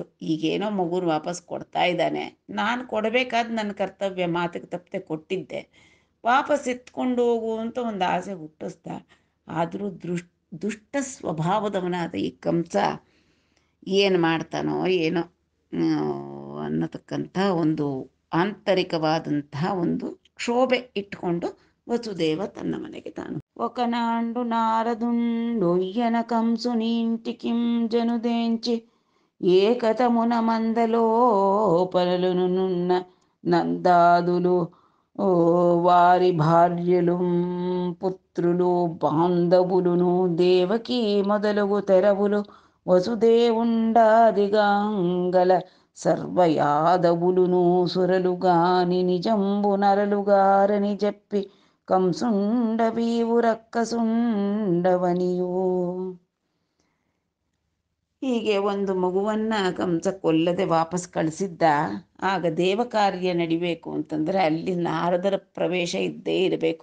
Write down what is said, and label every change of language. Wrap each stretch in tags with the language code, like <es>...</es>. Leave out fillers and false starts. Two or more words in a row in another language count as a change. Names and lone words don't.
<kn>ಈಗೇನೋ ಮಗುನ ವಾಪಸ್ ಕೊಡ್ತಾ ಇದ್ದಾನೆ, ನಾನು ಕೊಡಬೇಕಾದ ನನ್ನ ಕರ್ತವ್ಯ, ಮಾತಿಗೆ ತಪ್ಪದೆ ಕೊಟ್ಟಿದ್ದೆ, ವಾಪಸ್ ಎತ್ಕೊಂಡು ಹೋಗು ಅಂತ ಒಂದು ಆಸೆ ಹುಟ್ಟಿಸ್ದ. ಆದರೂ ದುಷ್ಟ ಸ್ವಭಾವದವನಾದ ಈ ಕಂಸ ಏನು ಮಾಡ್ತಾನೋ ಏನೋ ಅನ್ನತಕ್ಕಂಥ ಒಂದು ಆಂತರಿಕವಾದಂತಹ ಒಂದು ಕ್ಷೋಭೆ ಇಟ್ಕೊಂಡು ವಸುದೇವ ತನ್ನ ಮನೆಗೆ ತಾನು.</kn> <te>ఒకనాండు నారదుండొయ్యన కంసునింటికిం జనుదేంచి, ఏకతమున మందలోపలనున్న నందాదులు వారి భార్యలు పుత్రులు బాంధవులును దేవకీ మొదలగు తెరవులు వసుదేవుండాదిగాంగల సర్వయాదవులును సురలుగాని నిజంబు నరలుగారని చెప్పి కంసుండవీవు రక్కసుండవనియు.</te> <kn>ಹೀಗೆ ಒಂದು ಮಗುವನ್ನು ಕಂಸ ಕೊಲ್ಲದೆ ವಾಪಸ್ ಕಳಿಸಿದ್ದ. ಆಗ ದೇವ ಕಾರ್ಯ ನಡಿಬೇಕು ಅಂತಂದರೆ ಅಲ್ಲಿ ನಾರದರ ಪ್ರವೇಶ ಇದ್ದೇ ಇರಬೇಕು.</kn>